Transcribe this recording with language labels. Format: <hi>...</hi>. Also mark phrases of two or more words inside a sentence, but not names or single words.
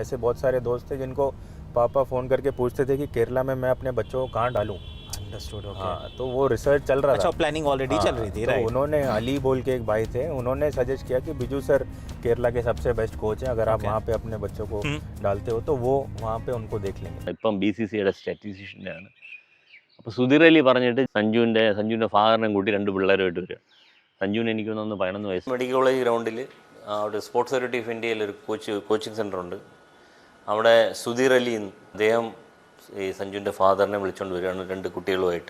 <hi>ऐसे बहुत सारे दोस्त थे जिनको पापा फ़ोन करके पूछते थे कि केरला में मैं अपने बच्चों को कहाँ डालूँ।</hi> <en>Understood, okay.</en> <hi>हाँ, तो वो रिसर्च चल रहा अच्छा, था।</hi> <en>planning already</en> <hi>चल रही थी, तो राइट। उन्होंने, अली बोल के एक भाई थे, उन्होंने सजेस्ट किया कि बिजू सर केरला के सबसे</hi> <en>best coach</en> <hi>हैं, अगर आप ओके। वहाँ पे अपने बच्चों को डालते हो तो वो वहाँ पे उनको देख लेंगे।</hi> <ml>ഇപ്പം BCCയുടെ സ്റ്റാറ്റിസ്റ്റീഷ്യനാണ്. അപ്പോൾ സുധീർ അലി പറഞ്ഞിട്ട് സഞ്ജുവിൻ്റെ ഫാദറിനെ കൂട്ടി 2 പിള്ളേരുമായിട്ട് വരിക. സഞ്ജുവിന് എനിക്ക് തോന്നുന്നു 11 വയസ്സ്.</ml> <en>medical college</en> <ml>ഗ്രൗണ്ടിൽ അവിടെ സ്പോർട്സ് അതോറിറ്റി ഓഫ് ഇന്ത്യയിൽ ഒരു</ml> <en>coaching centre</en> <ml>ഉണ്ട്. അവിടെ സുധീർ അലി അദ്ദേഹം ഈ സഞ്ജുവിൻ്റെ ഫാദറിനെ വിളിച്ചുകൊണ്ട് വരികയാണ് 2 കുട്ടികളുമായിട്ട്.</ml>